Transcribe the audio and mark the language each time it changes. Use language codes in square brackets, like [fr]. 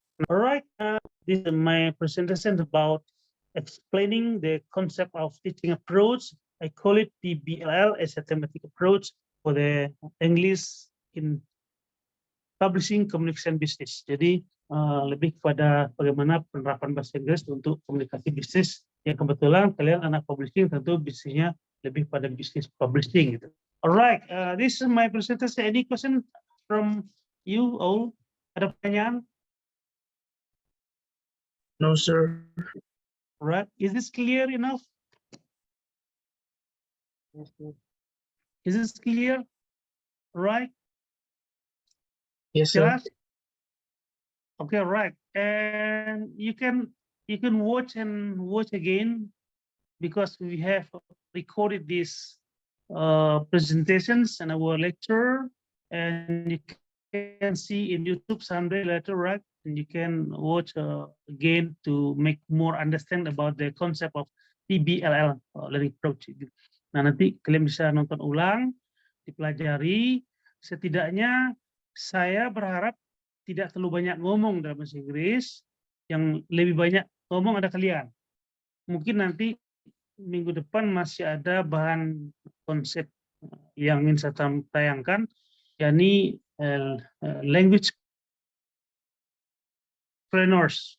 [en] All right, this is my presentation about explaining the concept of teaching approach. I call it PBLL as a thematic approach for the English in publishing, communication, business. [id] Jadi lebih kepada bagaimana penerapan bahasa Inggris untuk komunikasi bisnis. Yang kebetulan kalian anak publishing tentu bisnisnya lebih pada bisnis publishing gitu. [en] Alright, this is my presentation. Any question from you all? [id] Ada pertanyaan? [en] No, sir. Right? Is this clear enough? Is this clear? Right? Yes, sir. [id] Jelas? [en] Okay, right. And you can watch and watch again because we have recorded these presentations and our lecture, and you can see in YouTube someday later, right? And you can watch again to make more understand about the concept of PBLL, learning approach. [id] Nah, nanti kalian bisa nonton ulang, dipelajari. Setidaknya saya berharap tidak terlalu banyak ngomong dalam bahasa Inggris, yang lebih banyak ngomong ada kalian. Mungkin nanti minggu depan masih ada bahan konsep yang ingin saya tayangkan, yakni language trainers.